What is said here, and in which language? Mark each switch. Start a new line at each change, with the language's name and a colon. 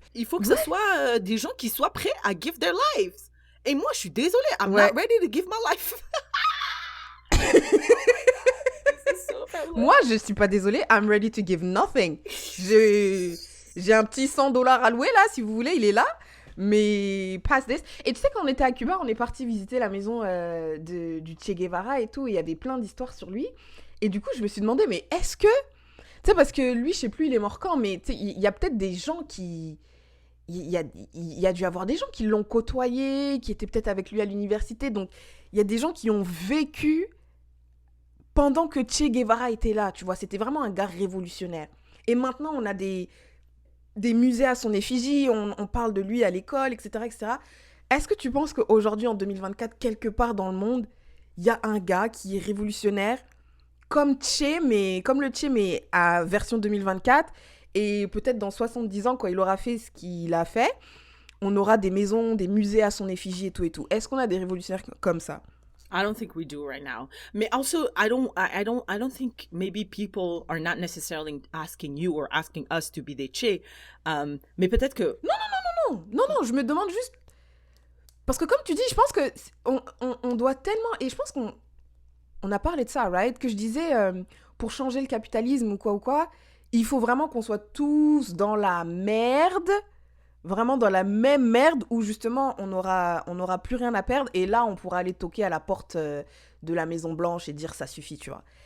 French: Il faut que ce soit des gens qui soient prêts à
English: give their lives.
French: Et moi, je suis désolée.
English: I'm
French: Ouais.
English: not ready to give my life.
French: Moi, je suis pas désolée.
English: I'm ready to give nothing.
French: J'ai un petit $100 à louer là, si vous voulez, il est là. Mais
English: pass this.
French: Et tu sais, quand on était à Cuba, on est parti visiter la maison du Che Guevara et tout. Et il y avait plein d'histoires sur lui. Et du coup, je me suis demandé, mais est-ce que... Tu sais, parce que lui, je sais plus, il est mort quand, mais tu sais, il y a peut-être des gens qui... Il y a dû avoir des gens qui l'ont côtoyé, qui étaient peut-être avec lui à l'université. Donc, il y a des gens qui ont vécu pendant que Che Guevara était là, tu vois. C'était vraiment un gars révolutionnaire. Et maintenant, on a des musées à son effigie, on parle de lui à l'école, etc., etc. Est-ce que tu penses qu'aujourd'hui, en 2024, quelque part dans le monde, il y a un gars qui est révolutionnaire comme le Che, mais à version 2024, et peut-être dans 70 ans, quand il aura fait ce qu'il a fait, on aura des maisons, des musées à son effigie et tout et tout. Est-ce qu'on a des révolutionnaires comme ça?
English: I don't think we do right now. But also, I don't think maybe people are not necessarily asking you or asking us to be their Che.
French: Mais peut-être que... Non, je me demande juste... Parce que comme tu dis, je pense que on doit tellement... Et je pense qu'on a parlé de ça,
English: right?
French: Que je disais, pour changer le capitalisme ou quoi, il faut vraiment qu'on soit tous dans la merde, vraiment dans la même merde où justement on aura plus rien à perdre et là on pourra aller toquer à la porte de la Maison Blanche et dire ça suffit, tu vois.